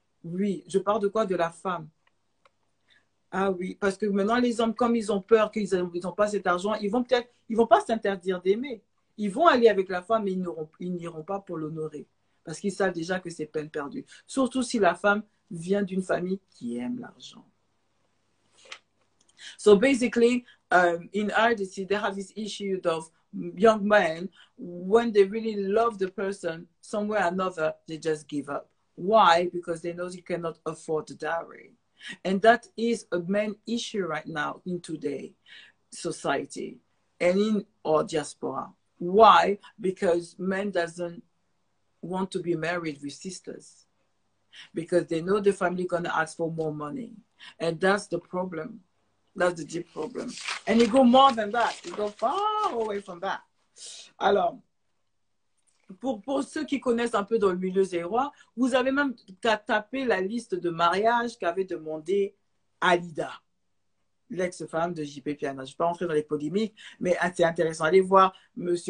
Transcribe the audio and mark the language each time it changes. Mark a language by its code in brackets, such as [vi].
[fr] Oui, je parle de quoi? De la femme. Ah oui, parce que maintenant, les hommes, comme ils ont peur qu'ils n'ont pas cet argent, ils vont pas s'interdire d'aimer. Ils vont aller avec la femme, mais ils n'iront pas pour l'honorer. Parce qu'ils savent déjà que c'est peine perdue. Surtout si la femme vient d'une famille qui aime l'argent. [en] So basically, in RDC, they have this issue of young men, when they really love the person, somewhere or another, they just give up. Why? Because they know you cannot afford the dowry. And that is a main issue right now in today's society and in our diaspora. Why? Because men doesn't want to be married with sisters because they know the family gonna ask for more money. And that's the problem. That's the deep problem. And you go more than that. You go far away from that. [fr] Alors, pour ceux qui connaissent un peu dans le milieu zérois, vous avez même qu'à taper la liste de mariages qu'avait demandé Alida, l'ex-femme de JP Piana. Je ne vais pas rentrer dans les polémiques, mais c'est intéressant. Allez voir M.